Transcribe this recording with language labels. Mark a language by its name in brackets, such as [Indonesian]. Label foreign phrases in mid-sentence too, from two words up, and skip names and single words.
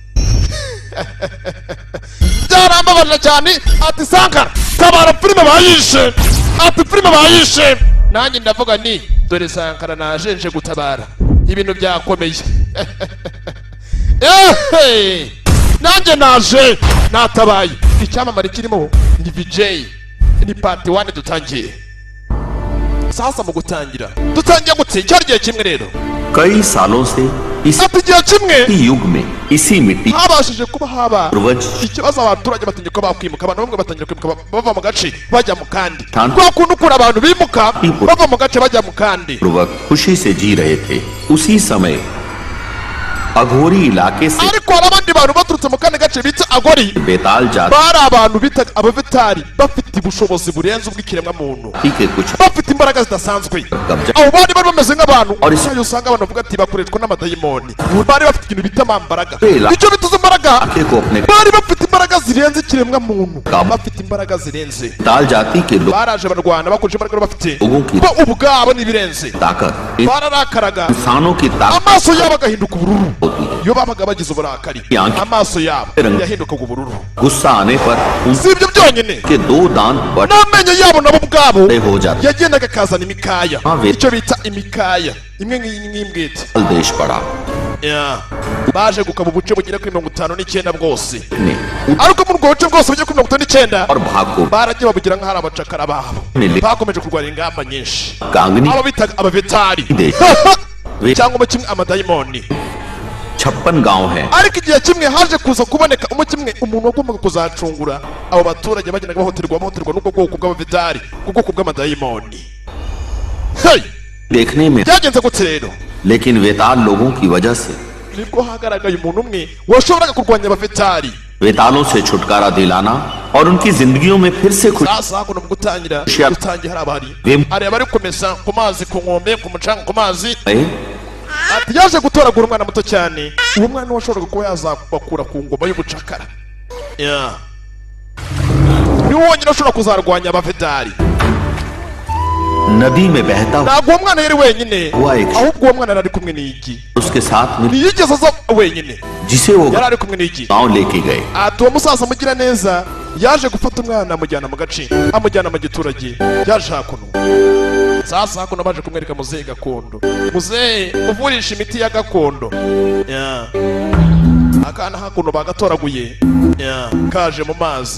[Kinyarwanda] byarambabaza cyane ati Sankara tabara filime bayishe ati filime bayishe nanjye ndavuga ni dore Sankara najenje gutabara ibintu byakomeye nanjye naje natabaye icyamamare kirimo ni VJ ni part 1 dutangiye sasa mu gutangira dutangiye gutse cyari gihe kimwe rero [Hindi] कई सालों से इसी युग में इसी मिट्टी [Kinyarwanda] habashije kuba haba ikibazo abaturage batangiye kuba bakwimuka abantu bamwe batangiye kwimuka bava mu gace bajya mu kandi kwa kuntu kura abantu bimuka bava mu gace bajya mu kandi [Hindi] खुशी से जी रहे थे उसी समय अघोरी इलाके से [Kinyarwanda] ariko abandi bantu baturutse mu kandi gace bita agori [Hindi] बेताल जात [Kinyarwanda] bari abantu bita abavitari bafite ubushobozi burenze ubw'ikiremwa muntu bafite imbaraga zidasanzwe abo bari bameze nk'abantu iyo usanga abantu bavuga ati bakoreshwa n'amadayimoni bari bafite ikintu bita amambaraga icyo bituze imbaraga bari bafite imbaraga zirenze ikiremwa muntu bafite imbaraga zirenze baraje barwana bakoresha imbaraga bafite bo ubwabo n'ibirenze bararakaraga amaso yabo agahinduka ubururu iyo babaga bagize uburakari amaso yabo yahindukaga ubururu [Hindi] गुस्सा आने पर [Kinyarwanda] si ibyo byonyine [Hindi] उनके दो दांत [Kinyarwanda] n'amenyo yabo nabo ubwabo [Hindi] हो जाते [Kinyarwanda] yagendaga akazana imikaya icyo bita imikaya imwe nk'imbwete [Hindi] देश पड़ा [Kinyarwanda] baje gukaba ubuce bugera kuri 59 bwose ariko mu rwoce bwose bugera kuri 59 baragiye babugira nk'ahari abacakara babo bakomeje kurwanya ingamba nyinshi abo bitaga abavetari cyangwa mu kimwe amadayimoni [Hindi] 56 गांव है [Kinyarwanda] ariko igihe kimwe haje kuza kuboneka umukimwe umuntu wagombaga kuzacungura abo baturage bagendaga bahoterwa n'ubwo bwoko bw'abavetari ubwoko bw'amadayimoni [Hindi] देखने में [Kinyarwanda] byagenze gute rero [Hindi] लेकिन वेताल लोगों की वजह से [Kinyarwanda] nibwo hagaragaye umuntu umwe washoboraga kurwanya abavetari [Hindi] वेतालों से छुटकारा दिलाना और उनकी जिंदगियों में फिर से खुशी [Kinyarwanda] sasa hakuno mu gutangira hari abari kumesa ku mazi ku nkombe ku mucanga ku mazi ati yaje gutoragura umwana muto cyane uwo mwana washoboraga kuba yazakura ku ngoma y'ubucakara ni wonyine ashobora kuzarwanya abavetari [Hindi] नदी में बहता [Kinyarwanda] ntabwo uwo mwana yari wenyine ahubwo uwo mwana yari kumwe n'igi [Hindi] उसके साथ में [Kinyarwanda] ntiyigeze aza wenyine [Hindi] जिसे वो [Kinyarwanda] yari ari kumwe n'igi [Hindi] गांव लेके गए [Kinyarwanda] ati uwo musaza mugira neza yaje gufata umwana amujyana mu gace amujyana mu giturage yaje hakuno sasa hakuno baje kumwereka muzehe gakondo muzehe uvurisha imiti ya gakondo akana hakuno bagatoraguye kaje mu mazi